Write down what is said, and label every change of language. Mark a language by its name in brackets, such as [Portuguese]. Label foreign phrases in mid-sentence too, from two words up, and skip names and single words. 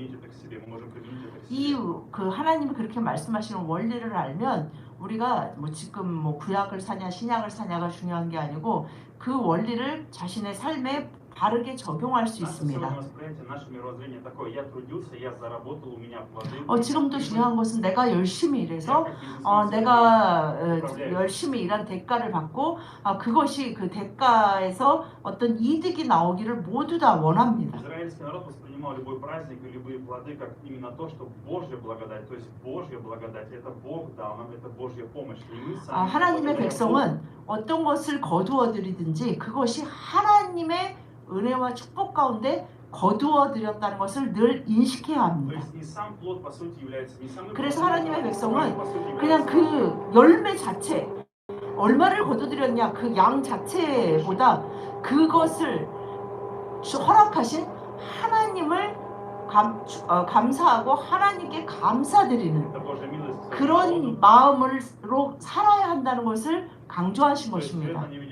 [Korean] 그 하나님이 그렇게 말씀하시는 원리를 알면 우리가 뭐 지금 뭐 구약을 사냐 신약을 사냐가 중요한 게 아니고 그 원리를 자신의 삶에 바르게 적용할 수 있습니다. 지금도 중요한 것은 내가 열심히 일해서 내가 열심히 일한 대가를 받고 그것이 그 대가에서 어떤 이득이 나오기를 모두 다 원합니다. [Russian] любой праздник и любые плоды как именно то, что Божья благодать, то есть Божья благодать, это Бог дал нам, это Божья помощь. [Korean] 하나님의 백성은 어떤 것을 거두어 드리든지 그것이 하나님의 은혜와 축복 가운데 거두어 드렸다는 것을 늘 인식해야 합니다. 그래서 하나님의 백성은 그냥 그 열매 자체, 얼마를 거두드렸냐 그 양 자체보다 그것을 허락하신 하나님을 감사하고 하나님께 감사드리는 그런 마음으로 살아야 한다는 것을 강조하신 것입니다.